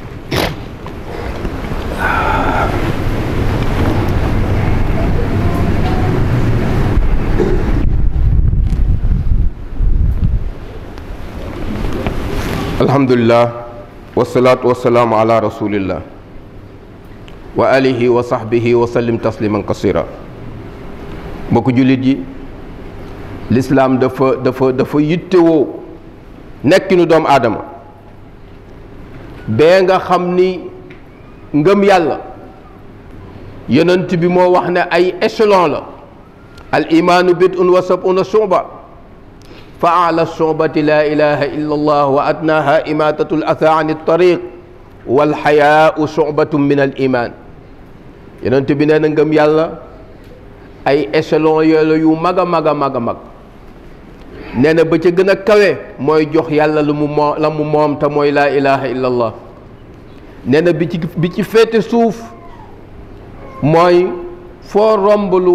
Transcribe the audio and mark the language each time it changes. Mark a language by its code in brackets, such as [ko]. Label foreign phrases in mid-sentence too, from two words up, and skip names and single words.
[ar] الحمد لله والصلاة والسلام على رسول الله وآله وصحبه وسلم تسليما كثيرا [wo] mbokk jullit yi lislaam dafa yittewoo nekkinu doomu aadama bee nga xam ni ngëm yàlla yonent bi moo wax ne ay échelon la [ar] الإيمان بضع وسبعون شعبة فأعلى شعبة لا إله إلا الله وأدناها إماطة الأذى عن الطريق والحياء شعبة من الإيمان [wo] yonent bi nee na ngëm yàlla ay échelon yooyu yu mag a mag a mag a mag nee na ba ca gën a kawe mooy jox yàlla lu mu moom la mu moom te mooy [ar] لا إله إلا الله [wo] nee na bi ci féete suuf mooy foo romb lu